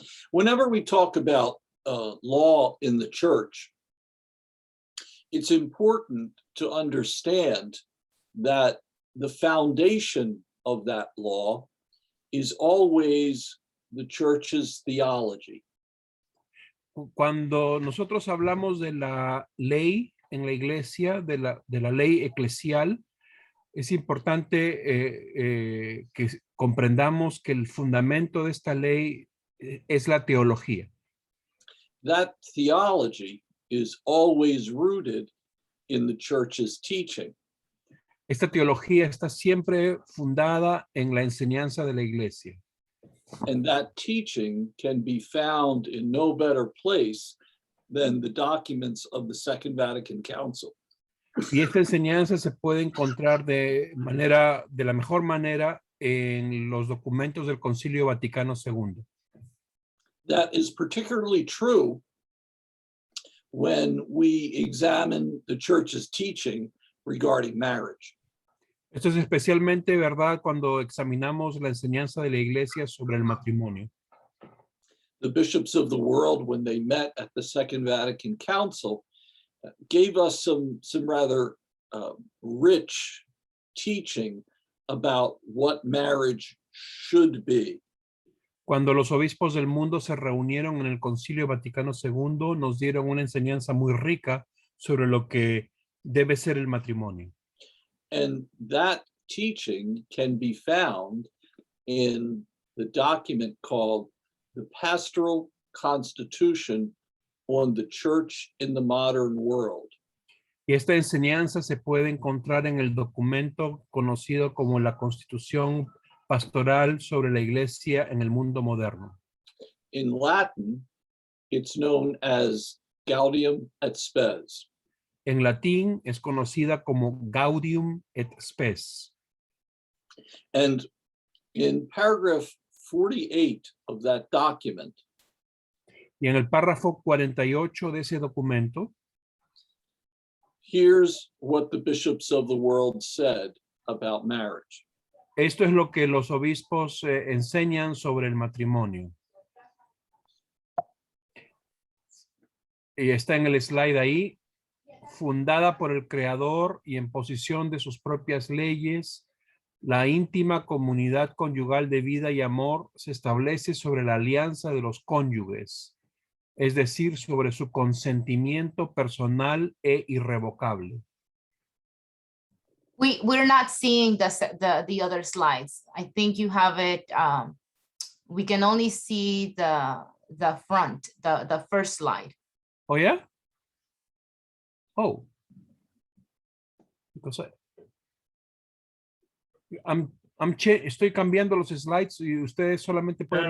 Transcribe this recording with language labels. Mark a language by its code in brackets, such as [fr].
[en] Whenever we talk about law in the church, it's important to understand that the foundation of that law is always the church's theology. [es] Cuando nosotros hablamos de la ley en la iglesia, de la ley eclesial, es importante que comprendamos que el fundamento de esta ley es la teología. [en] That theology is always rooted in the church's teaching. [es] Esta teología está siempre fundada en la enseñanza de la iglesia. [en] And that teaching can be found in no better place than the documents of the Second Vatican Council. [es] Y esta enseñanza se puede encontrar de la mejor manera en los documentos del Concilio Vaticano II. [en] That is particularly true when we examine the church's teaching regarding marriage. [es] Esto es especialmente verdad cuando examinamos la enseñanza de la iglesia sobre el matrimonio. [en] The bishops of the world, when they met at the Second Vatican Council, gave us some rather rich teaching about what marriage should be. [es] Cuando los obispos del mundo se reunieron en el Concilio Vaticano II, nos dieron una enseñanza muy rica sobre lo que debe ser el matrimonio. [en] And that teaching can be found in the document called the Pastoral Constitution on the Church in the Modern World. [es] Y esta enseñanza se puede encontrar en el documento conocido como la Constitución Pastoral sobre la Iglesia en el mundo moderno. [en] In Latin, it's known as Gaudium et Spes. [es] En latín es conocida como Gaudium et Spes. [en] And in paragraph 48 of that document, [es] y en el párrafo 48 de ese documento, [en] here's what the bishops of the world said about marriage. [es] Esto es lo que los obispos enseñan sobre el matrimonio. Y está en el slide ahí. Fundada por el Creador y en posición de sus propias leyes, la íntima comunidad conyugal de vida y amor se establece sobre la alianza de los cónyuges, es decir, sobre su consentimiento personal e irrevocable. [en] We're not seeing the other slides. I think you have it. We can only see the front, the first slide. Oh, yeah? Oh, because [es] estoy cambiando los slides y ustedes solamente pueden.